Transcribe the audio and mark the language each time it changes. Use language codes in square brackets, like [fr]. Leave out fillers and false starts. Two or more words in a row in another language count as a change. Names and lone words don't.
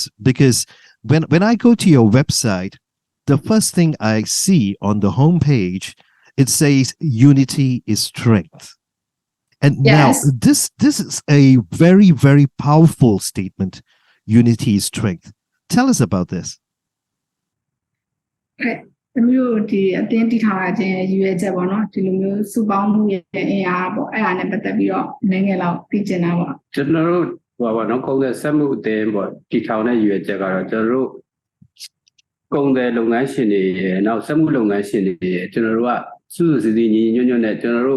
[en] Because when I go to your website, the first thing I see on the homepage, it says unity is strength. And now this is a very, very powerful statement. Unity is strength. Tell us about this. Okay. [my] မျိုးဒီအတင်းတီထားခြင်းရည်ရွယ်ချက်ပေါ့နော်ဒီလိုမျိုးစုပေါင်းမှုရဲ့အင်အားပေါ့အဲ့ဒါနဲ့ပတ်သက်ပြီးတော့နည်းငယ်လောက်သိချင်တာပေါ့ ကျွန်တော်တို့ဟိုပါနော်ကုန်တဲ့စက်မှုအသင်းပေါ့တီထောင်တဲ့ရည်ရွယ်ချက်ကတော့ကျွန်တော်တို့ကုန်တဲ့လုပ်ငန်းရှင်တွေရဲ့နောက်စက်မှုလုပ်ငန်းရှင်တွေရဲ့ကျွန်တော်တို့ကစုစုစည်းစည်းညီညွတ်ညွတ်နဲ့ကျွန်တော်တို့